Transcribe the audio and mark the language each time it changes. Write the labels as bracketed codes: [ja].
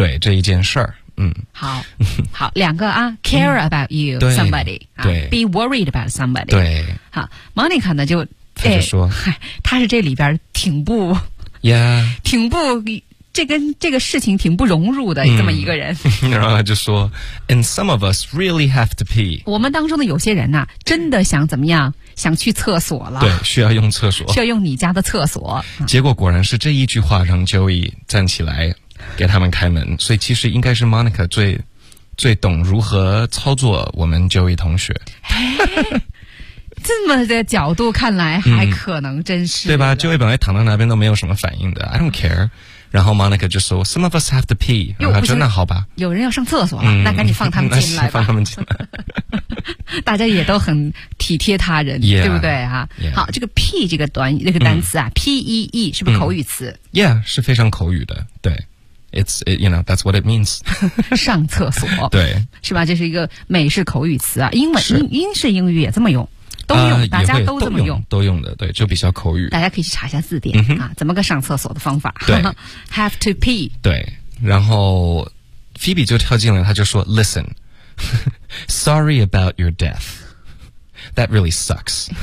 [zh] 对这一件事儿。好，两个啊 [en] ，care about you somebody， [zh] 对 [en] ，be worried about somebody， [zh] 对。好 ，Monica 呢就他就说，他是这里边挺不。 [en] Yeah. [zh] 挺不这跟这个事情挺不融入的这么一个人。然后他就说 [en] ,and some of us really have to pee. [zh] 我们当中的有些人啊真的想怎么样想去厕所了。对需要用厕所。需要用你家的厕所。结果果然是这一句话让 Joey 站起来给他们开门。所以其实应该是 Monica 最懂如何操作我们 Joey 同学。这么的角度看来还可能真是。对吧就位本来躺到那边都没有什么反应的 [en] I don't care. [zh] 然后 Monica 就说 [en] Some of us have to pee. [zh] 然后说那好吧。有人要上厕所了那赶紧放他们进来吧。放他们进来。大家也都很体贴他人 [en] yeah, [zh] 对不对、 [en] yeah. [zh] 好这个 pee 这个短这个单词啊 ,pee, 是不是口语词 [en] ?Yeah, [zh] 是非常口语的对。 [en] You know, that's what it means. [zh] 上厕所。对。是吧这是一个美式口语词啊英文是英式英语也这么用。都用、大家都这么用都用的对就比较口语大家可以去查一下字典、怎么个上厕所的方法对 [en] have to pee [zh] 对然后 Phoebe 就跳进来他就说 [en] listen sorry about your death that really sucks